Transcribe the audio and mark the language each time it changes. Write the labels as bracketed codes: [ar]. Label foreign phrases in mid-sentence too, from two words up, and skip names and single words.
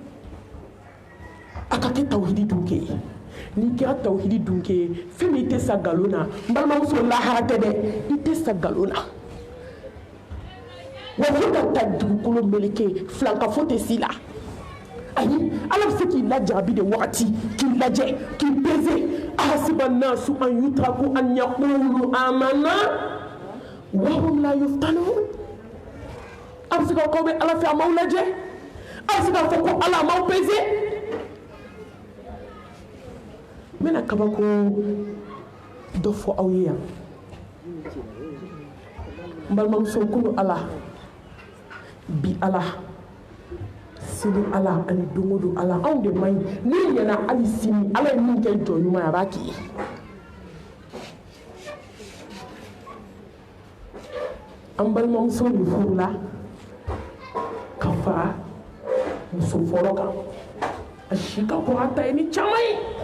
[bm] a ka kɛ tawhidi dunke ye n'i kɛra tawhidi dunke ye fɛn min i tɛ sa nkalon na n balimamuso lahara tɛ dɛ i tɛ sa nkalon na wa fo ka taa dugukolo meleke filankafo tɛ s'i la ayi Ala bɛ se k'i lajarabi de wagati k'i lajɛ k'i peze [ar] أحسب الناس أن يتركوا أن يقولوا آمنا وهم لا يفتنون [bm] a bɛ se ka k'aw bɛ Ala fɛ a m'aw lajɛ a bɛ se k'a fɔ ko Ala a m'aw peze n bɛna kabako dɔ fɔ aw ye yan n balimamuso kunu Ala bi Ala sini Ala ani don o don Ala anw de man ɲi n'i ɲɛna hali sini Ala ye min kɛ jɔ ɲuman ye a b'a k'i ye an balimamuso de furula ka fara muso fɔlɔ kan a si ka kɔrɔ a ta ye ni caman ye